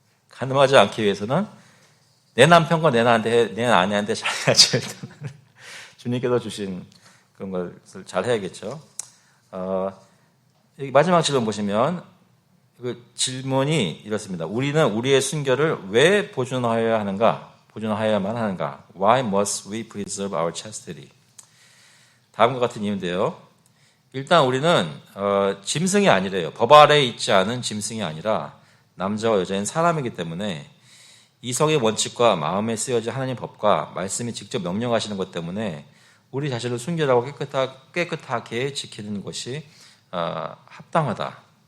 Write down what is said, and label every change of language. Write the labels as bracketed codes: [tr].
[ko] 간음하지 않기 위해서는 내 남편과 내 아내한테 잘해야지. 주님께서 주신 그런 것을 잘 해야겠죠. 여기 마지막 질문 보시면 그 질문이 이렇습니다. 우리는 우리의 순결을 왜 보존하여야 하는가? 보존하여야만 하는가? [en] Why must we preserve our chastity? [ko] 다음과 같은 이유인데요. 일단 우리는 짐승이 아니래요. 법 아래에 있지 않은 짐승이 아니라 남자와 여자인 사람이기 때문에 이성의 원칙과 마음에 쓰여진 하나님 법과 말씀이 직접 명령하시는 것 때문에 우리 자신을 순결하고 깨끗하게 지키는 것이 합당하다.